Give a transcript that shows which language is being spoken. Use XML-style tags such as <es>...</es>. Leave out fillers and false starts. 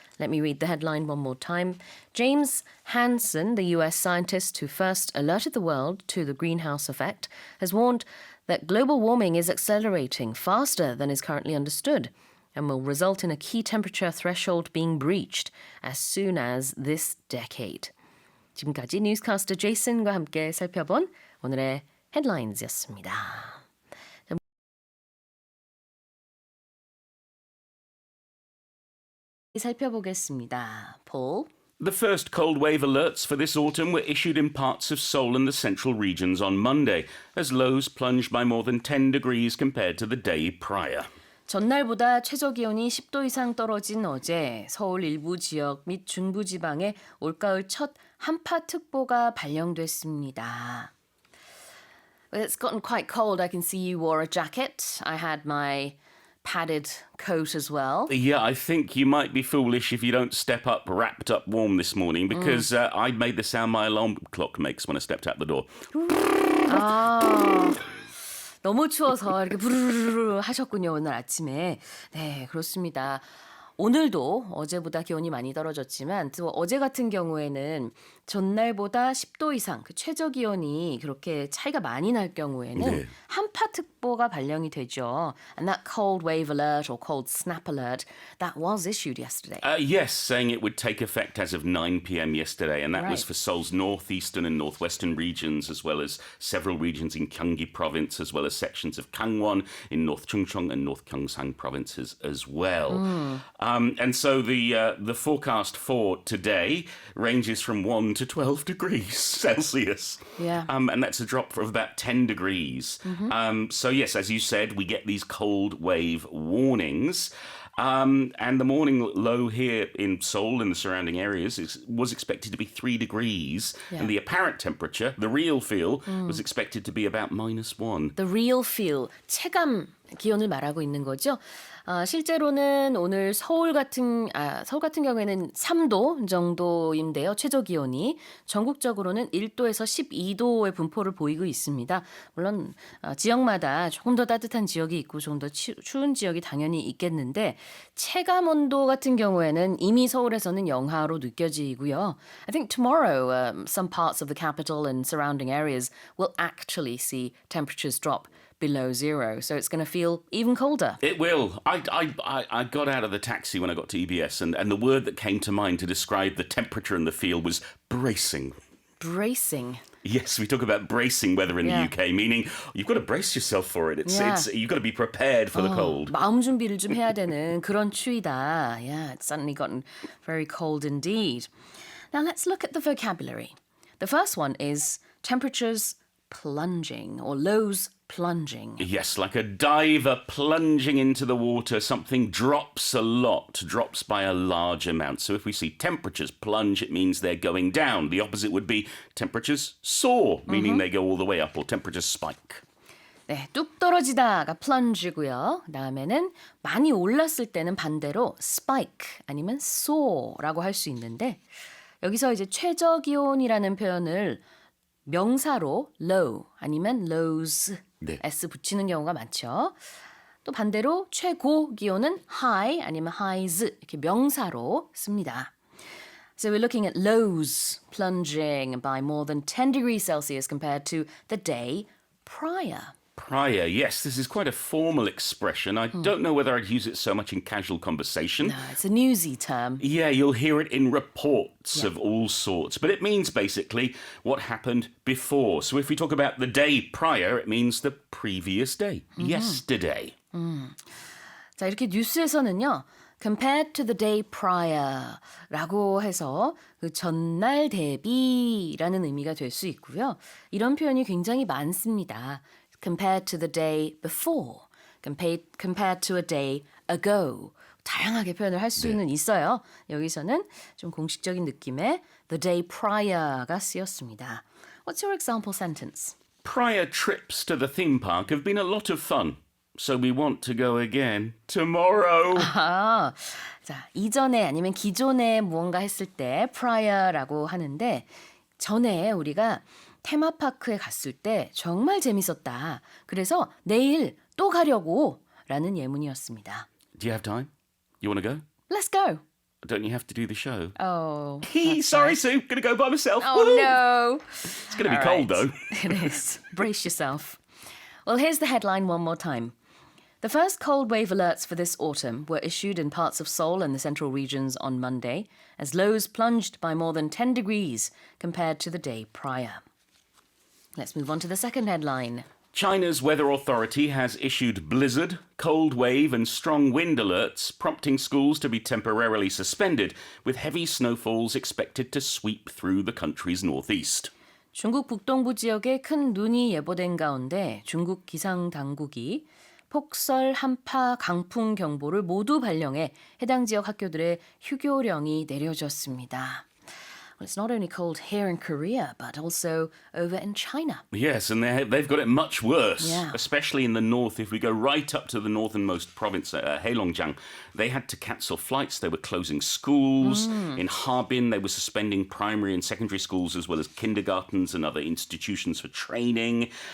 <en>Let me read the headline one more time. James Hansen, the US scientist who first alerted the world to the greenhouse effect, has warned that global warming is accelerating faster than is currently understood and will result in a key temperature threshold being breached as soon as this decade.</en> <ko>지금까지 뉴스캐스터 제이슨과 함께 살펴본 오늘의 헤드라인즈였습니다. 살펴보겠습니다. Paul.</ko> <en>The first cold wave alerts for this autumn were issued in parts of Seoul and the central regions on Monday, as lows plunged by more than 10 degrees compared to the day prior.</en> <ko>전날보다 최저기온이 10도 이상 떨어진 어제 서울 일부 지역 및 중부지방에 올가을 첫 한파특보가 발령됐습니다.</ko> <en>Well, it's gotten quite cold. I can see you wore a jacket. I had my padded coat as well. Yeah, I think you might be foolish if you don't step up wrapped up warm this morning because I made the sound my alarm clock makes when I stepped out the door.</en> <ko>아, 너무 추워서 이렇게 부르르르 하셨군요, 오늘 아침에. 네, 그렇습니다. 오늘도 어제보다 기온이 많이 떨어졌지만 또 어제 같은 경우에는 전날보다 10도 이상 그 최저 기온이 그렇게 차이가 많이 날 경우에는 네. 한파특보가 발령이 되죠.</ko> <en>And that cold wave alert or cold snap alert that was issued yesterday. Yes, saying it would take effect as of 9 p.m. yesterday, and that was for Seoul's northeastern and northwestern regions, as well as several regions in Gyeonggi province, as well as sections of Gangwon in North Chungcheong and North Gyeongsang provinces as well. And so the forecast for today ranges from 1 to 12 degrees Celsius. Yeah. And that's a drop of about 10 degrees. So yes, as you said, we get these cold wave warnings. And the morning low here in Seoul and the surrounding areas was expected to be 3 degrees. Yeah. And the apparent temperature, the real feel, was expected to be about -1. The real feel,</en> <ko>체감 기온을 말하고 있는 거죠. 실제로는 오늘 서울 같은 경우에는 3도 정도인데요. 최저 기온이 전국적으로는 1도에서 12도의 분포를 보이고 있습니다. 물론 지역마다 조금 더 따뜻한 지역이 있고 조금 더 추운 지역이 당연히 있겠는데 체감 온도 같은 경우에는 이미 서울에서는 영하로 느껴지고요.</ko> <en>I think tomorrow some parts of the capital and surrounding areas will actually see temperatures drop below zero. So it's going to feel even colder. It will. I got out of the taxi when I got to EBS, and the word that came to mind to describe the temperature and the feel was bracing. Bracing. Yes, we talk about bracing weather in Yeah. the UK, meaning you've got to brace yourself for it. Yeah. You've got to be prepared for the cold.</en> <ko>마음 준비를 좀 해야 되는 그런 추위다.</ko> <en>Yeah, it's suddenly gotten very cold indeed. Now let's look at the vocabulary. The first one is temperatures plunging or lows plunging. Yes, like a diver plunging into the water, something drops a lot, drops by a large amount. So if we see temperatures plunge, it means they're going down. The opposite would be temperatures soar, meaning they go all the way up, or temperatures spike.</en> <ko>네, 뚝 떨어지다가 plunge고요. 다음에는 많이 올랐을 때는 반대로 spike 아니면 soar라고 할 수 있는데 여기서 이제 최저 기온이라는 표현을 명사로 low 아니면 lows 네. s 붙이는 경우가 많죠. 또 반대로 최고 기온은 high 아니면 highs 이렇게 명사로 씁니다.</ko> <en>So we're looking at lows plunging by more than 10 degrees Celsius compared to the day prior. Prior, yes, this is quite a formal expression. I don't know whether I'd use it so much in casual conversation. No, it's a newsy term. Yeah, you'll hear it in reports of all sorts, but it means basically what happened before. So if we talk about the day prior, it means the previous day, yesterday.</en> <ko>자, 이렇게 뉴스에서는요.</ko> <en>compared to the day prior</en> <ko>라고 해서 그 전날 대비라는 의미가 될 수 있고요. 이런 표현이 굉장히 많습니다.</ko> <en>compared to the day before, compared to a day ago.</en> <ko>다양하게 표현을 할 수는 있어요. 여기서는 좀 공식적인 느낌의</ko> <en>the day prior</en> <ko>가 쓰였습니다.</ko> <en>What's your example sentence? Prior trips to the theme park have been a lot of fun. So we want to go again tomorrow.</en> <ko>자, 이전에 아니면 기존에 무언가 했을 때 prior라고 하는데 전에 우리가 테마파크에 갔을 때 정말 재밌었다. 그래서 내일 또 가려고 라는 예문이었습니다.</ko> <en>Do you have time? You want to go? Let's go. Don't you have to do the show? Oh. Sorry, Sue. Gonna go by myself. Oh Woo! no. It's gonna be All cold right. though. It is. Brace yourself. Well, here's the headline one more time. The first cold wave alerts for this autumn were issued in parts of Seoul and the central regions on Monday, as lows plunged by more than 10 degrees compared to the day prior. Let's move on to the second headline. China's weather authority has issued blizzard, cold wave, and strong wind alerts, prompting schools to be temporarily suspended, with heavy snowfalls expected to sweep through the country's northeast.</en> <ko>중국 북동부 지역에 큰 눈이 예보된 가운데 중국 기상당국이 폭설, 한파, 강풍 경보를 모두 발령해 해당 지역 학교들의 휴교령이 내려졌습니다.</ko> <en>Well, it's not only cold here in Korea, but also over in China. Yes, and they've got it much worse, Yeah. especially in the north. If we go right up to the northernmost province, Heilongjiang, they had to cancel flights. They were closing schools. In Harbin, they were suspending primary and secondary schools as well as kindergartens and other institutions for training.</en>